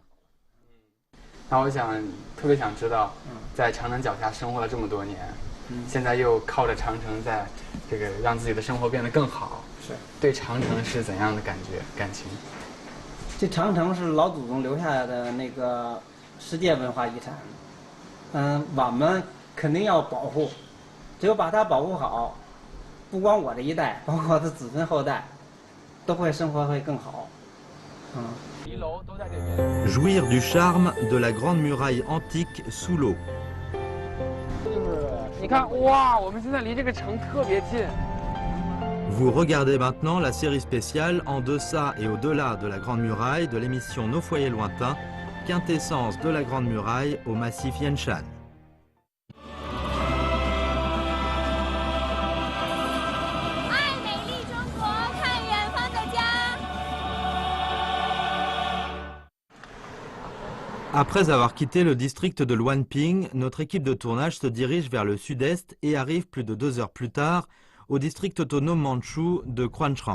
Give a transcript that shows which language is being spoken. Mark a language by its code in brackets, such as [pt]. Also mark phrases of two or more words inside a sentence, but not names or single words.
[zh] 那我特别想知道，在长城脚下生活了这么多年，现在又靠着长城在这个让自己的生活变得更好，对长城是怎样的感情？这长城是老祖宗留下来的那个世界文化遗产。我们肯定要保护，只有把它保护好，不光我这一代，包括我的子孙后代，都会生活会更好。 [fr] Jouir du charme de la grande muraille antique sous l'eau. [zh] 你看，哇，我们现在离这个城特别近。 [fr] Vous regardez maintenant la série spéciale En deçà et au-delà de la Grande Muraille de l'émission Nos foyers lointains, quintessence de la Grande Muraille au massif Yanshan. Après avoir quitté le district de Luanping, notre équipe de tournage se dirige vers le sud-est et arrive plus de 2 heures plus tard au district autonome mandchou de Quanshrang.